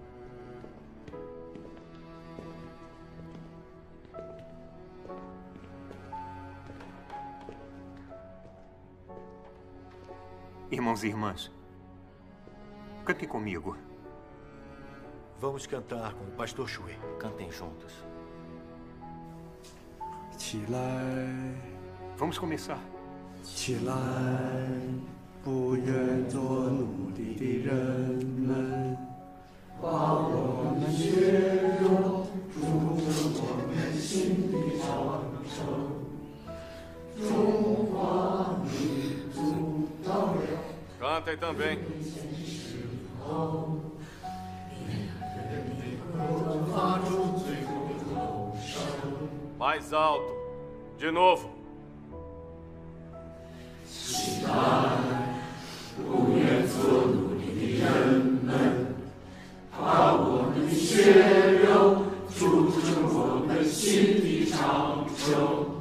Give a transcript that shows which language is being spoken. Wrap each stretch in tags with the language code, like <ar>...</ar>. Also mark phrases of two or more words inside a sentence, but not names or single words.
<pt>Irmãos e irmãs, cantem comigo. Vamos cantar com o Pastor Xue. Cantem juntos. Vamos começar.</pt> <zh>起来，不愿做奴隶的人们，把我们血肉筑成我们心的长城。中华民族到了。</zh> <pt>Cantem também. Mais alto. De novo.</pt> <zh>起来，不愿做奴隶的人们，把我们的血肉筑成我们心的长城。</zh>